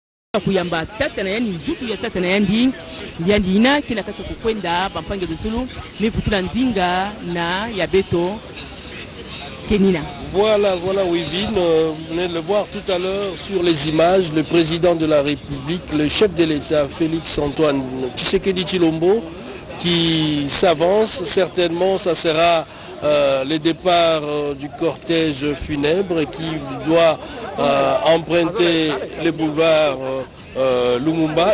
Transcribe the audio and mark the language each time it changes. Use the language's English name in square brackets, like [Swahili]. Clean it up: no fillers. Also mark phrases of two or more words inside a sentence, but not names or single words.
[Kongo] kuyamba tata na yani nzutu ya tata na yandi ina kila kata kukwenda bampange de Zulu mevutula nzinga na ya beto Kenina. [French] Voilà, Wivine, vous venez de le voir tout à l'heure sur les images, le président de la République, le chef de l'État, Félix Antoine Tshisekedi Tshilombo, qui s'avance. Certainement, ça sera le départ du cortège funèbre qui doit emprunter les boulevards Lumumba.